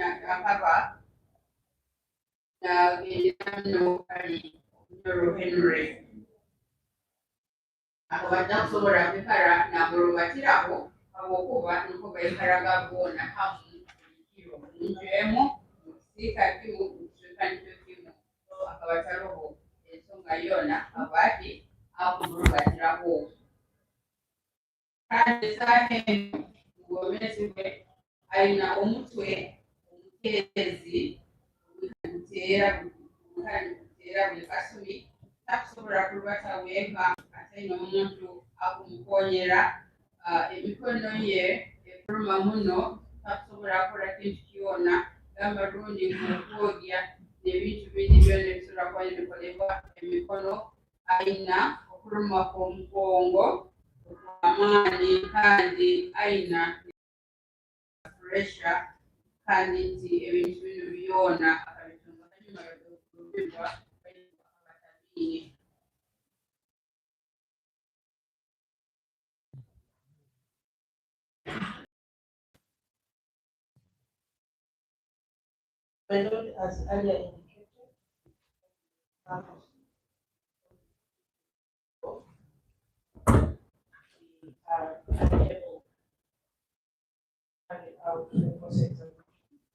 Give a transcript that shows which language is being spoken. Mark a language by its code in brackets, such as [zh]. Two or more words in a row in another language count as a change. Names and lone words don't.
[nyo] no kali Nyoro Henry akabadde akusobola kwekala namulubatiraho habwokuba niko baikalaga boona hamu ekiro omuntu emu mu kisiika kimu mu kicweka nikyo kimu so akabataloho ensonga yona abati akumulubatiraho kandi esaaha eno mu bwomezi bwe alina omutwe omuteezi guteera buli kasumi takusobola kulubata wenka atalina omuntu akumukonyera emikono ye efuluma muno takusobola kukola kintu kyona gamba lundi nkokwogya nebintu bindi byona ebisobola kuba nibikolebwa emikono alina okuluma kw'omugongo amaani kandi alina pressure kandi nti ebintu bino byona akabitunga kanyuma yokulubibwa abatabine [en] My Lord, as earlier indicated, we are unable to carry out the cross-examination.